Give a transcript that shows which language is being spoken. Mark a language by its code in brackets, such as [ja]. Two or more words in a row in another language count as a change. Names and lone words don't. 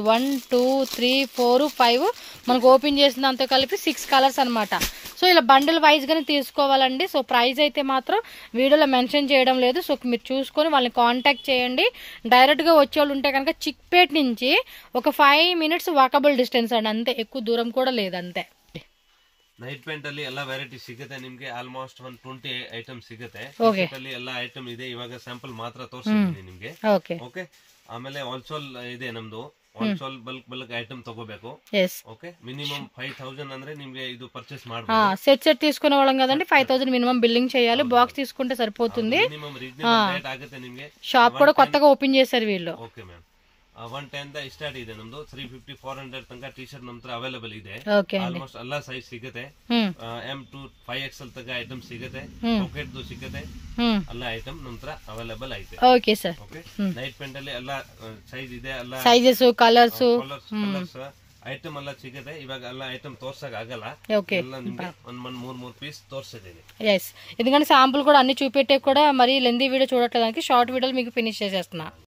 [te] 1 2 3 4 5 మనకు ఓపెన్ చేసిన దాంతో కలిపి 6 కలర్స్ అనమాట. సో ఇలా [en] bundle wise [te] గానే తీసుకోవాలండి. సో ప్రైస్ అయితే మాత్రం వీడియోలో మెన్షన్ చేయడం లేదు. సో మీరు చూసుకొని వాళ్ళని కాంటాక్ట్ చేయండి. డైరెక్ట్ గా వచ్చేవాళ్ళు ఉంటే కనుక చిక్పేట్ నుంచి ఒక [en] 5 minutes walkable distance [te] అండి, అంతే, ఎక్కువ దూరం కూడా లేదు, అంతే. [en] night pant [kn] ಅಲ್ಲಿ ಎಲ್ಲ ವೆರೈಟಿ ಸಿಗುತ್ತೆ ನಿಮ್ಗೆ. ಆಲ್ಮೋಸ್ಟ್ 120 ಐಟಮ್ ಸಿಗುತ್ತೆ. ಅಲ್ಲಿ ಎಲ್ಲ ಐಟಮ್ ಇದೆ, ಇವಾಗ ಸ್ಯಾಂಪಲ್ ಮಾತ್ರ ತೋರಿಸ್ತೀನಿ ನಿಮ್ಗೆ. ಓಕೆ, ಆಮೇಲೆ ಹೋಲ್ಸೇಲ್ ಇದೆ ನಮ್ದು. [en] wholesale bulk item [kn] ತಗೋಬೇಕು. ಎಸ್ ಓಕೆ, ಮಿನಿಮಮ್ 5000 ಅಂದ್ರೆ ನಿಮ್ಗೆ ಇದು పర్చేస్ ಮಾಡಬಹುದು. [te] సెట్ తీసుకునే వాళ్ళం కదండి 5000 [en] minimum billing [te] చేయాలి. బాక్స్ తీసుకుంటే సరిపోతుంది. [en] minimum reasonable rate [kn] ಆಗುತ್ತೆ ನಿಮಗೆ. [te] షాప్ కూడా కొత్తగా ఓపెన్ చేశారు వీళ్ళు. [en] okay ma'am, [kn] 110 ಸ್ಟಾರ್ಟ್ ಇದೆ ನಮ್ದು. 350 400 ತನಕ ಟಿ ಶರ್ಟ್ ನಮ್ತ್ರ ಅವೈಲೇಬಲ್ ಇದೆ. ಆಲ್ಮೋಸ್ಟ್ ಎಲ್ಲಾ ಸೈಜ್ ಸಿಗುತ್ತೆ. [en] M to 5XL [kn] ತನಕ ಐಟಮ್ ಸಿಗುತ್ತೆ. ಪಾಕೆಟ್ ದು ಸಿಗುತ್ತೆ. ಎಲ್ಲ ಐಟಮ್ ನಮ್ತ್ರ ಅವೈಲೇಬಲ್ ಐತೆ. [en] okay sir. [kn] ಓಕೆ, [en] night pant [kn] ಅಲ್ಲಿ ಎಲ್ಲ ಸೈಜ್ ಇದೆ. ಎಲ್ಲ [en] sizes colours [kn] ಐಟಮ್ ಎಲ್ಲ ಸಿಗುತ್ತೆ. ಇವಾಗ ಎಲ್ಲ ಐಟಮ್ ತೋರ್ಸಕ್ ಆಗಲ್ಲ. ಎಲ್ಲ ನಿಮ್ಗೆ ಒಂದ್ 3 ಪೀಸ್ ತೋರ್ಸದೇನಿ. [te] ఎస్, ఎందుకంటే శాంపుల్ కూడా అన్ని చూపెట్టే కూడా మరి [en] lengthy video [te] చూడట్లేదానికి [en] short videos [te] మీకు ఫినిష్ చేసేస్తున్నా.